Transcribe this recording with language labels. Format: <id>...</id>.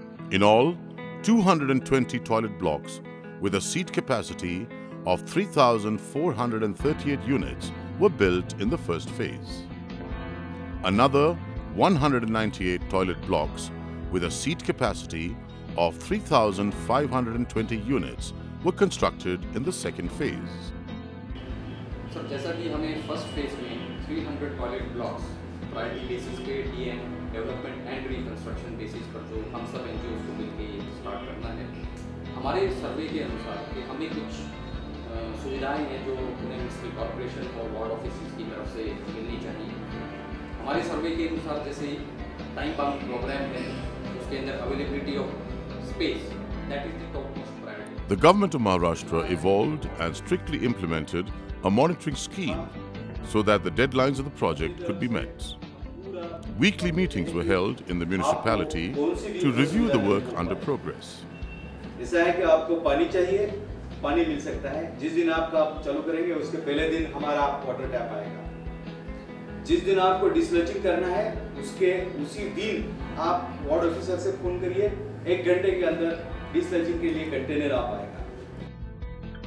<en>In all, 220 toilet blocks with a seat capacity of 3,438 units were built in the first phase. Another 198 toilet blocks with a seat capacity of 3,520 units were constructed in the second phase.</en> <hi>Sir जैसा कि हमें first phase में 300 toilet blocks priority basis पे DM</hi> <en>development and reconstruction</en> <hi>basis पर जो हम सब NGO को मिलकर स्टार्ट करना है, हमारे सर्वे के अनुसार कि हमें कुछ सुविधाएं हैं जो पुणे म्युनिसिपल कॉर्पोरेशन और वार्ड ऑफिस की तरफ से मिलनी चाहिए। हमारे सर्वे के अनुसार जैसे टाइम बाउंड प्रोग्राम है, उसके अंदर</hi> <en>Availability of space that is the top most priority. The government of Maharashtra evolved and strictly implemented a monitoring scheme so that the deadlines of the project could be met. Weekly meetings were held in the municipality to review the work under progress.</en> <hi>ऐसा है कि आपको पानी चाहिए, पानी मिल सकता है। जिस दिन आप चालू करेंगे उसके पहले दिन हमारा वाटर टैप आएगा। जिस दिन आपको डिसलचिंग करना है उसके उसी दिन आप वार्ड ऑफिसर से फोन करिए, 1 घंटे के अंदर डिसलचिंग के लिए कंटेनर आ पाएगा।</hi>